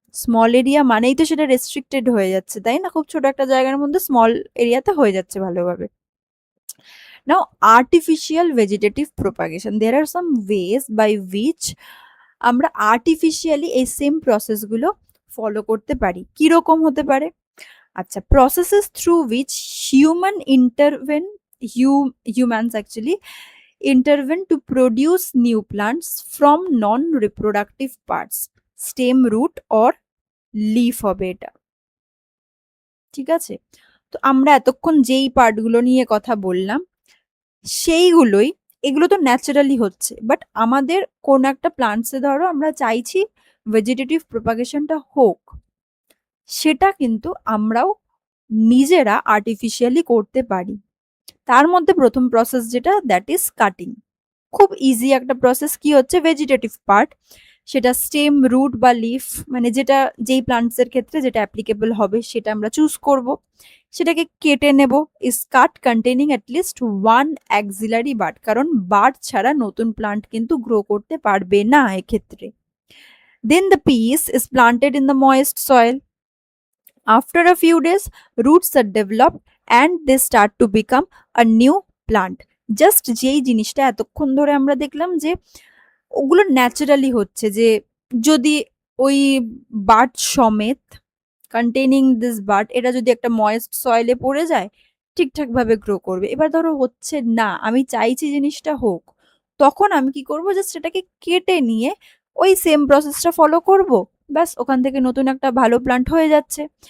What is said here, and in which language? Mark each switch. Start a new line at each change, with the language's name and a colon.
Bangla: Small area মানেই তো সেটা রেস্ট্রিক্টেড হয়ে যাচ্ছে, তাই না? খুব ছোট একটা জায়গার মধ্যে স্মল এরিয়াতে হয়ে যাচ্ছে ভালোভাবে।
English: now artificial vegetative propagation, there are some ways by which
Bangla: আমরা আর্টিফিশিয়ালি এই সেম প্রসেসগুলো ফলো করতে পারি। কিরকম হতে পারে?
English: আচ্ছা, processes through which human intervene humans actually intervene to produce new plants from non-reproductive parts, stem, root or leaf
Bangla: হবে এটা, ঠিক আছে? তো আমরা এতক্ষণ যেই পার্টগুলো নিয়ে কথা বললাম সেইগুলোই, এগুলো তো ন্যাচারালি হচ্ছে, বাট আমাদের কোন একটা প্লান্টসে ধরো আমরা চাইছি ভেজিটেটিভ প্রোপাগেশনটা হোক, সেটা কিন্তু আমরাও নিজেরা আর্টিফিশিয়ালি করতে পারি। তার মধ্যে প্রথম প্রসেস যেটা,
English: That is cutting.
Bangla: খুব ইজি একটা প্রসেস। কি হচ্ছে ভেজিটেটিভ পার্ট, সেটা স্টেম, রুট বা লিফ, মানে যেটা যেই প্লান্টসের ক্ষেত্রে যেটা অ্যাপ্লিকেবল হবে সেটা আমরা চুজ করব, সেটাকে কেটে নেব।
English: is cut containing at least one axillary bud,
Bangla: কারণ বাড ছাড়া নতুন প্লান্ট কিন্তু গ্রো করতে পারবে না এক্ষেত্রে।
English: Then the piece is planted in the moist soil. After a few days, roots are developed and they start to become a new plant.
Bangla: Just যেই জিনিসটা এতক্ষণ ধরে আমরা দেখলাম যে ওগুলো ন্যাচারালি হচ্ছে, যে যদি ওই বাড সমেত কন্টেনিং দিস বাড, এটা যদি একটা ময়েস্ট সয়েলে পড়ে যায় ঠিকঠাক ভাবে গ্রো করবে। এবার ধরো হচ্ছে না, আমি চাইছি জিনিসটা হোক, তখন আমি কি করব, জাস্ট সেটাকে কেটে নিয়ে ওই সেম প্রসেসটা ফলো করব, ব্যাস ওখান থেকে নতুন একটা ভালো প্লান্ট হয়ে যাচ্ছে।